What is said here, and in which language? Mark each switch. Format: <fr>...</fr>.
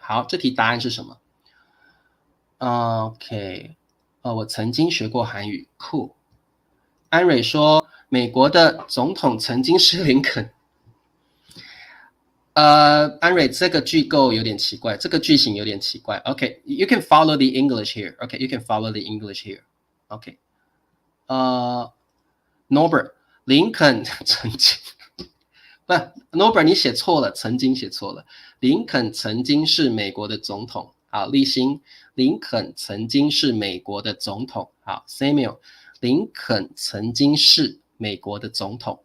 <zh>好，这题答案是什么？OK， 我曾经学过韩语 ，Cool。安蕊说，美国的总统曾经是林肯。安蕊，这个句构有点奇怪，这个句型有点奇怪。</zh> <en>OK，you can follow the English here. OK，you can follow the English here. OK， Norbert。</en> <zh>林肯曾经不 ，Norbert 你写错了，曾经写错了。林肯曾经是美国的总统。好，立新，林肯曾经是美国的总统。好 ，Samuel， 林肯曾经是美国的总统。</zh>